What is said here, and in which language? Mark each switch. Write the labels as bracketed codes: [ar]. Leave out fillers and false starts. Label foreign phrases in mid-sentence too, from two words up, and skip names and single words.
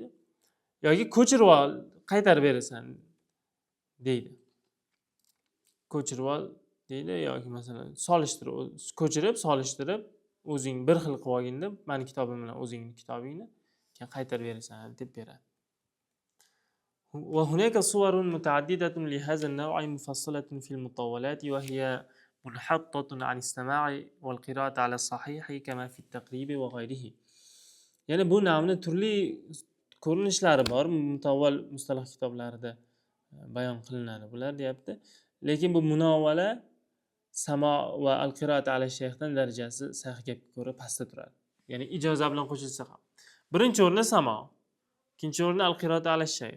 [uz] Yoki ko'chirib ol, qaytarib berasan deydi. Ko'chirib ol deydi yoki masalan ko'chirib, solishtirib o'zing bir xil qilib olgin deb, meni kitobim bilan o'zingning kitobingni keyin qaytarib berasan deb beradi. [ar] وهناك صور متعددة لهذا النوع مفصلة في المطولات وهي منحطة عن السماع والقراءة على الصحيح كما في التقريب وغيره. [uz] Yani bu navni turli ko'rinishlari bor, mutavval mustalah kitoblarida bayon qilinadi bular deyapti. Lekin bu munovala samo va [ar] القراءة على الشيخ [uz] darajasi sahih gapga ko'ra pastda turadi. Ya'ni ijoza bilan qo'shilsa ham. Birinchi o'rinda samo, ikkinchi o'rinda [ar] القراءة على الشيخ.